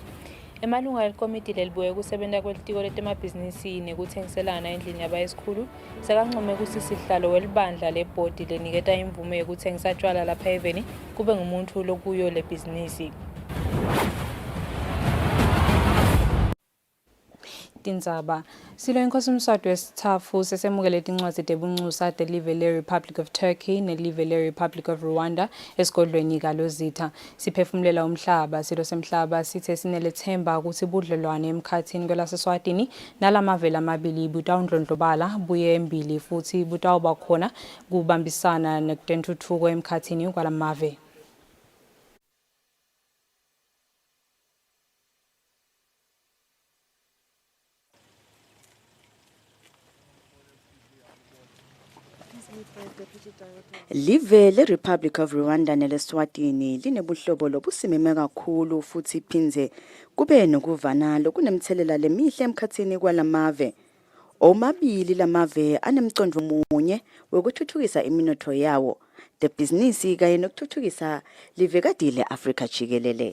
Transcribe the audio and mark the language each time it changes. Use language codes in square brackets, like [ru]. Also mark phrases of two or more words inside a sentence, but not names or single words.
[ss] Emalunga elikomiti lelibuye kusebenta kwelitiko letemabhizinisi nekuthengiselana endlini yabayesikhulu sekancome kusi sihlalo welibandla lebhodi leniketa imvume yekuthengisa tjwala lapha eveni kube ngumuntu lokuyo lebhizinisi. Tindzaba silo inkosi Mswati wesithathu sesemukele tincwadzi tebuncusa telive le-Republic of Turkey nelive le-Republic of Rwanda esigodlweni kalozitha. Siphefumulela umhlaba silo semhlaba sithe sinelethemba ukuthi budlelwane emkhathini kwelaseswatini nalamave lamabili butawundlondlobala buye embili futhi butawuba khona kubambisana nekutentuthuko emkhathini kwalamave. Live le-Republic of Rwanda nele-Eswatini linebuhlobo lobusimeme kakhulu futhi phindze kube nokuvana lokunemthelela lemihle emkhathini kwalamave. Omabili lamave anemcondvo munye wekuthuthukisa iminotfo yawo, tebhizinisi kanye nokuthuthukisa livekati le-Afrika jikelele.